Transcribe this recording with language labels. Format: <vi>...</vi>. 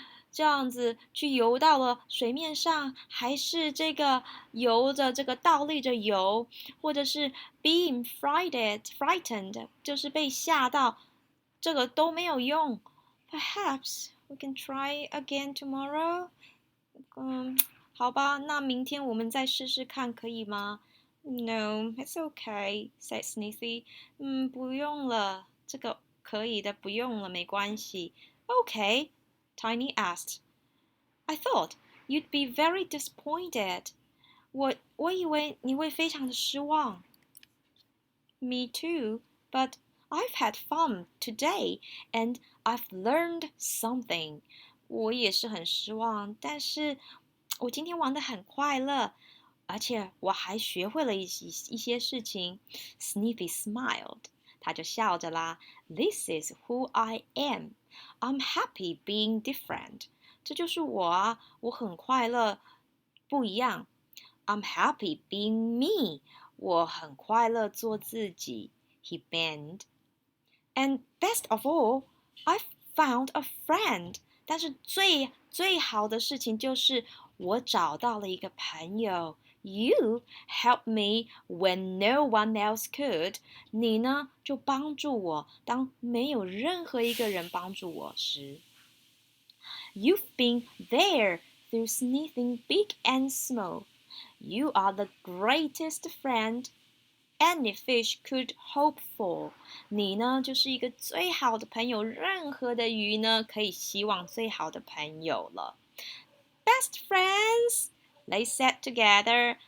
<zh>这样子去游到了水面上，还是这个游着这个倒立着游，或者是</zh> <en>being frightened，</en> <zh>就是被吓到，这个都没有用。</zh> <en>Perhaps we can try again tomorrow.</en> <zh>好吧，那明天我们再试试看，可以吗？</zh> <en>No, it's okay, said Sneezy.</en> <zh>不用了，这个可以的，不用了，没关系。</zh> <en>Okay, Tiny asked. I thought you'd be very disappointed.</en> <zh>我以为你会非常的失望。</zh> <en>Me too, but I've had fun today, and I've learned something.</en> <zh>我也是很失望，但是我今天玩得很快乐，而且我还学会了一些事情。</zh> <en>Sneaky smiled，</en> <zh>他就笑着啦。</zh> <en>This is who I am. I'm happy being different.</en> <zh>这就是我啊，我很快乐，不一样。</zh> <en>I'm happy being me.</en> <zh>我很快乐做自己。</zh> <en>He beamed. And best of all, I've found a friend.</en> <zh>但是最好的事情就是我找到了一个朋友。</zh> <en>You helped me when no one else could.</en> <zh>你呢，就帮助我，当没有任何一个人帮助我时。</zh> <en>You've been there through sneezing big and small. You are the greatest friend any fish could hope for.</en> <zh>你呢，就是一个最好的朋友，任何的鱼呢，可以希望最好的朋友了。</zh> <en>Best friends, they said together.</en>